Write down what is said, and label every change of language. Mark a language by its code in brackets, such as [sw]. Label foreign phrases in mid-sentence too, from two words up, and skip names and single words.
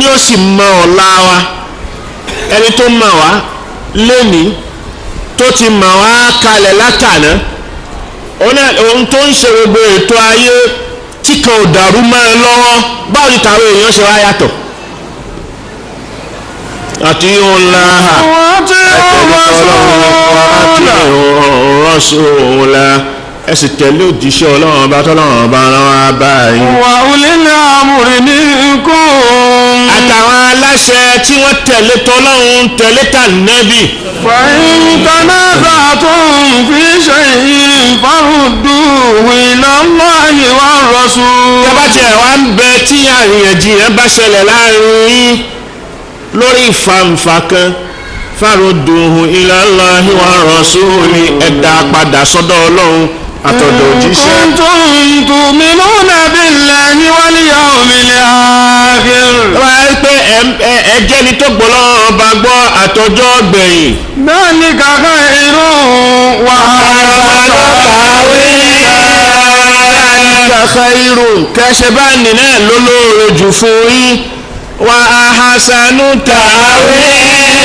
[yo] ó sì mọ̀ ọ̀la wa ẹni tó mọ̀ wá lénìí tó ti mọ̀ wá kalẹ̀ látàná ohun tó ń ṣe gbogbo ètò ayé tí kan ò dàrú mọ́ ẹ lọ́wọ́ báwo ni tàwọn èèyàn ṣe wá yàtọ̀ àti Allaha àti Rasula ẹ sì tẹ̀lé òjíṣẹ́ Ọlọ́run ọba tọ́lọ́run ọba rán wá báyìí. [ar] وأولي الأمر منكم. [yo] àtàwọn aláṣẹ tí wọ́n tẹ̀lé tọ́lọ́run tẹ̀lé tànẹ́bì. [ar] فإن تنازعتم في شيء فردوه إلى الله والرسول. [yo] tọ́ba tiẹ̀ wá ń bẹ tí àríyànjiyàn bá ṣẹlẹ̀ láàrin yín lórí ìfàǹfà kan [ar] فردوه إلى الله والرسول [yo] ẹ̀dá padà sọ́dọ̀ Ọlọ́run àtọ̀dọ̀ òjíṣẹ́. [ar] كنتم تؤمنون بالله واليوم الآخر. [yo] wọ́n á rí pé ẹ̀jẹ̀ ni tó gbọ́ lọ́wọ́ bá gbọ́ àtọjọ́ gbẹ̀yìn. [ar] ذلك خير وأحسن تأويلا. [yo] khayrun kẹ́sẹ̀ bá nínú ẹ̀ lólóore jù fún yín [ar] وأحسن تأويلا.